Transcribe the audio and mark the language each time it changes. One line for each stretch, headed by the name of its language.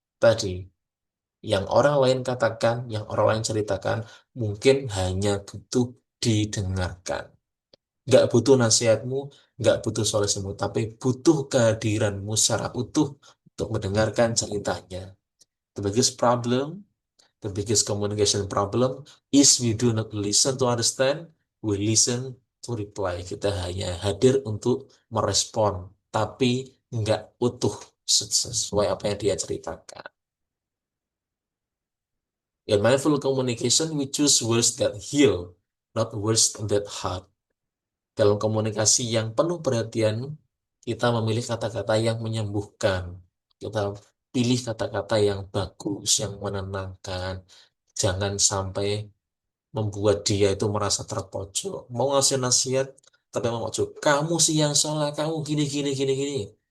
Indonesian: Tadi, yang orang lain katakan, yang orang lain ceritakan, mungkin hanya butuh didengarkan. Nggak butuh nasihatmu, nggak butuh solusimu, tapi butuh kehadiranmu secara utuh untuk mendengarkan ceritanya.
English: The biggest problem, the biggest communication problem is we do not listen to understand, we listen to reply.
Indonesian: Kita hanya hadir untuk merespon, tapi nggak utuh sesuai apa yang dia ceritakan.
English: In mindful communication, we choose words that heal, not words that hurt.
Indonesian: Dalam komunikasi yang penuh perhatian, kita memilih kata-kata yang menyembuhkan. Kita pilih kata-kata yang bagus, yang menenangkan. Jangan sampai membuat dia itu merasa terpojok. Mau ngasih nasihat, tapi memojok. Kamu sih yang salah, kamu gini, gini, gini, gini.